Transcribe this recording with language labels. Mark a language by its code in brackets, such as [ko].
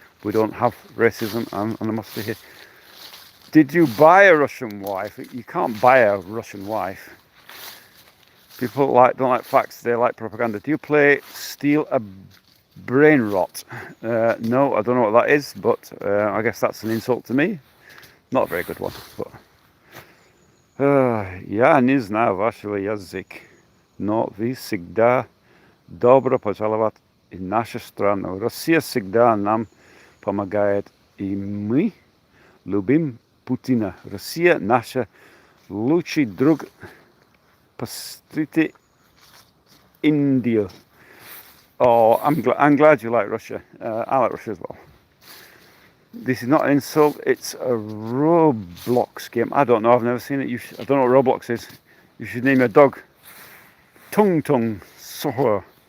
[en] We don't have racism and animosity here. Did you buy a Russian wife? You can't buy a Russian wife. People don't like facts, they like propaganda. Do you play Steal a Brain Rot? No, I don't know what that is, but I guess that's an insult to me. Not a very good one, but [ru] я не знаю вашего языка, но вы всегда добро пожаловать в нашу страну. Россия всегда нам помогает, и мы любим Путина. Россия наша лучший друг. Посмотрите [en] India. Oh, I'm glad you like Russia. I like Russia as well. This is not an insult. It's a Roblox game. I don't know. I've never seen it. I don't know what Roblox is. You should name your dog Tung Tung Soho.